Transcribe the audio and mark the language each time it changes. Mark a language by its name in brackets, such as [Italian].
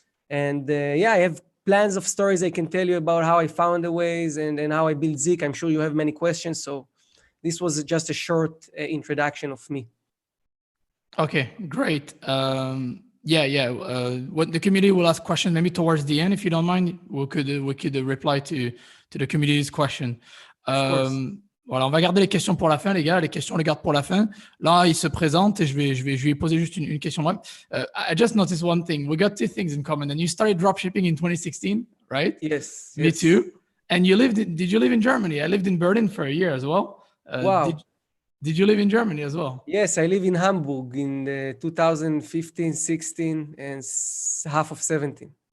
[English] And yeah, I have plans of stories I can tell you about how I found the ways and how I built ZIK. I'm sure you have many questions. So this was just a short introduction of me. Okay, great. What the community will ask questions maybe towards the end, if you don't mind. We could reply to the community's question. [French] Voilà, on va garder les questions pour la fin, les gars. Les questions, on les garde pour la fin. Là, il se présente et je vais lui poser juste une question. [English] I just noticed one thing. We got two things in common. And you started dropshipping in 2016, right? Yes. Me too. And did you live in Germany? I lived in Berlin for a year as well. Wow. Did you live in Germany as well? Yes, I live in Hamburg in 2015, 16, and half of 17.